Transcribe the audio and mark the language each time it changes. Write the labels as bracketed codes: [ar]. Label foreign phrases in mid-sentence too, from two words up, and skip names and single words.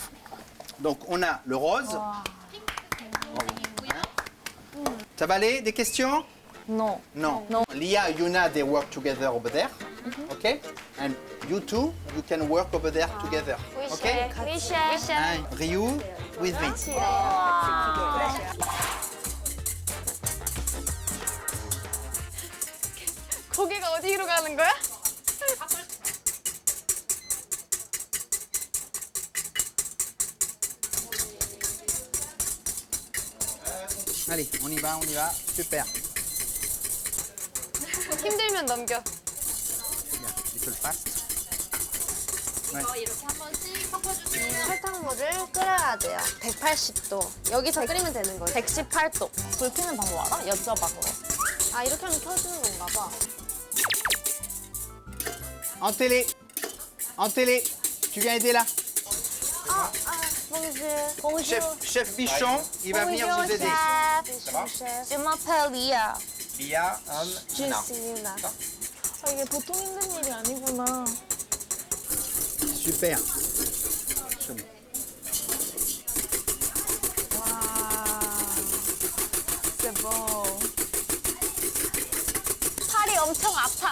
[fr] Donc on a le rose. Ça va aller? Des questions? [en] No. No. Lia, Yuna, they work together over there. Okay? And you two, you can work over there together. Okay? [fr] Oui, chef. [en] And Ryu with me. [ko] 고개가 어디로 가는 거야? [fr] Allez, on y va, on y va. Super. [ko] 힘들면 넘겨. [fr] Bien, [en] little fast. [fr] Ouais. [ko] 설탕물을 끓여야 돼요. 180도. 여기서 끓이면 되는 거예요. 118도. 불 켜는 방법 알아? 여쭤봐, 그거. 아, 이렇게 하면 켜지는 건가 봐. [fr] En télé. En télé. Tu viens aider là? Chef Bichon, il va venir vous aider. Ça va? Je m'appelle Lia. Lia, Yuna. [ko] 아, 이게 보통 힘든 일이 아니구나. [fr] Super. [ko] 대박. 팔이 엄청 아파.